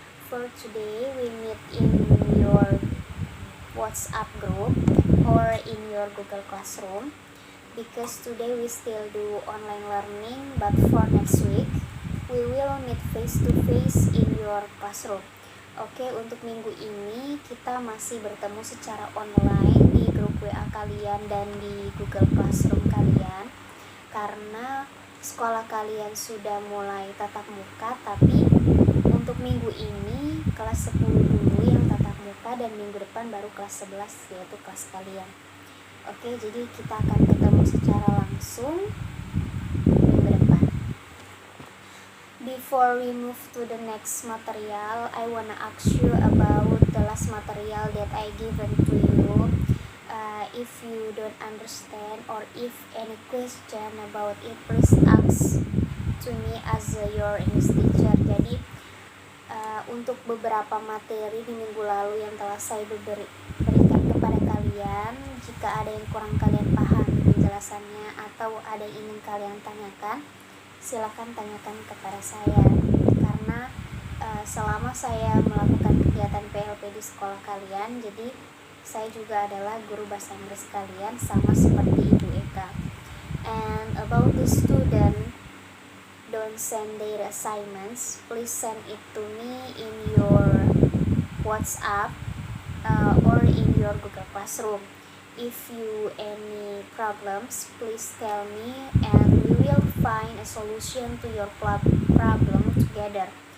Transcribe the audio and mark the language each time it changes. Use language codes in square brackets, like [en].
[en] For today, we meet in your WhatsApp group or in your Google Classroom because today we still do online learning, but for next week, we will meet face to face in your classroom. [id] Oke, untuk minggu ini kita masih bertemu secara online di grup WA kalian dan di Google Classroom kalian karena sekolah kalian sudah mulai tatap muka, tapi untuk minggu ini kelas 10 dulu yang tatap muka dan minggu depan baru kelas 11 yaitu kelas kalian. Oke, jadi kita akan ketemu secara langsung minggu depan. [en] Before we move to the next material, I wanna ask you about the last material that I given to you. If you don't understand or if any question about it, please ask to me as your English teacher. [id] Jadi untuk beberapa materi di minggu lalu yang telah saya berikan kepada kalian, jika ada yang kurang kalian paham penjelasannya atau ada yang ingin kalian tanyakan, silakan tanyakan kepada saya karena selama saya melakukan kegiatan PLP di sekolah kalian, jadi saya juga adalah guru bahasa Inggris kalian sama seperti Ibu Eka. [en] And about the student don't send their assignments, please send it to me in your WhatsApp or in your Google Classroom. If you any problems, please tell me and we will find a solution to your problem together.